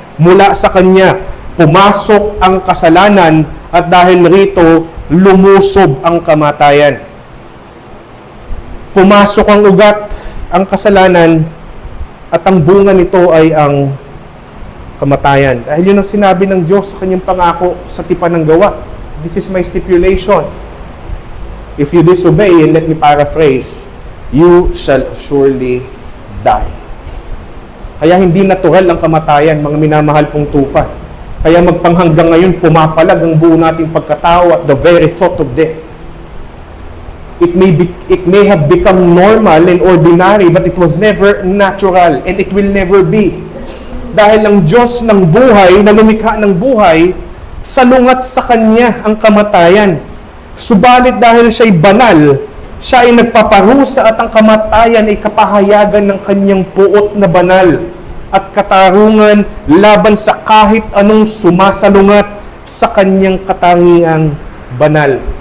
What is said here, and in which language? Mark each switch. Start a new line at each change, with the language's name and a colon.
Filipino: Mula sa kanya, pumasok ang kasalanan at dahil rito, lumusob ang kamatayan. Pumasok ang ugat, ang kasalanan, at ang bunga nito ay ang kamatayan. Dahil yun ang sinabi ng Diyos sa kanyang pangako sa tipan ng gawa.
English: This is my stipulation. If you disobey, and let me paraphrase, you shall surely die.
Filipino: Kaya hindi natural ang kamatayan, mga minamahal kong tupa. Kaya magpanghanggang ngayon, pumapalag ang buo nating pagkatao at the very thought of death.
English: It may have become normal and ordinary, but it was never natural, and it will never be.
Filipino: Dahil ang Diyos ng buhay, na lumikha ng buhay, salungat sa Kanya ang kamatayan. Subalit dahil siya'y banal, siya ay nagpaparusa at ang kamatayan ay kapahayagan ng Kanyang puot na banal at katarungan laban sa kahit anong sumasalungat sa Kanyang katangiang banal.